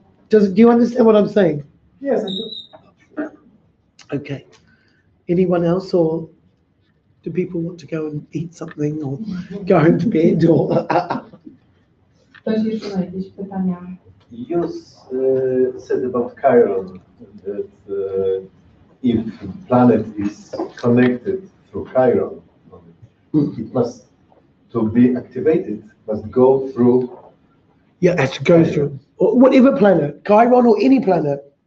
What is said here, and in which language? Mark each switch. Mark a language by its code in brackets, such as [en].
[en] Do you understand what I'm saying? Yes, I do. Okay. Anyone else, or do people want to go and eat something or go home to bed or? [pl] Ktoś jeszcze ma jakieś pytania? [en] You said about Chiron that if planet is connected through Chiron, it must, to be activated, must go through. Yeah, it has to go through. Or whatever planet, Chiron or any planet.